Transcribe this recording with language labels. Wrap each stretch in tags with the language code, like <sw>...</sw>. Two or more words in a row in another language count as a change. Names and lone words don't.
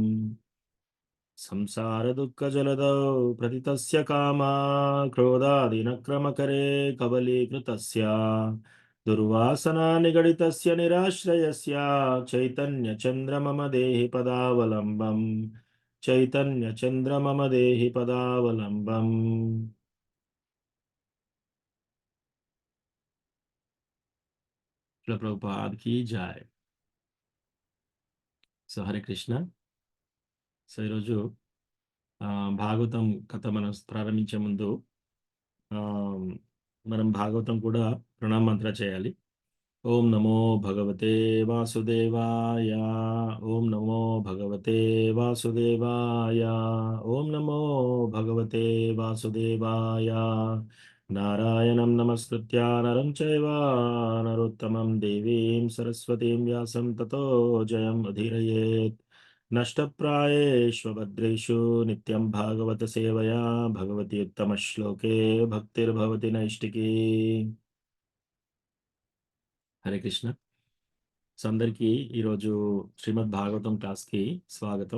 <sa>संसारदुःखजलदौ प्रतितस्य कामा क्रोधादिनक्रमकरे कबलीकृतस्य दुर्वासना निगडितस्य निराश्रयस्य चैतन्यचन्द्र मम देहि पदावलम्बम्। चैतन्यचन्द्र मम देहि पदावलम्बम्।</sa> <hi>प्रभुपाद की जाय।</hi> <te>సో హరే కృష్ణ. సో ఈరోజు భాగవతం కథ మనం ప్రారంభించే ముందు ఆ, మనం భాగవతం కూడా ప్రణామ మంత్ర చేయాలి.</te> <sa>ఓం నమో భగవతే వాసుదేవాయ, ఓం నమో భగవతే వాసుదేవాయ, ఓం నమో భగవతే వాసుదేవాయ. నారాయణం నమస్కృత్య నరం చైవ నరోత్తమం దేవీం సరస్వతీం వ్యాసం తతో జయం అధీరయేత్. నష్టప్రాయేష్వభద్రేషు నిత్యం భాగవత సేవయా భగవతి ఉత్తమ శ్లోకే భక్తిర్భవతి నైష్టికీ.</sa> <te>హరే కృష్ణ. సో అందరికీ ఈరోజు శ్రీమద్ భాగవతం క్లాస్కి స్వాగతం.</te>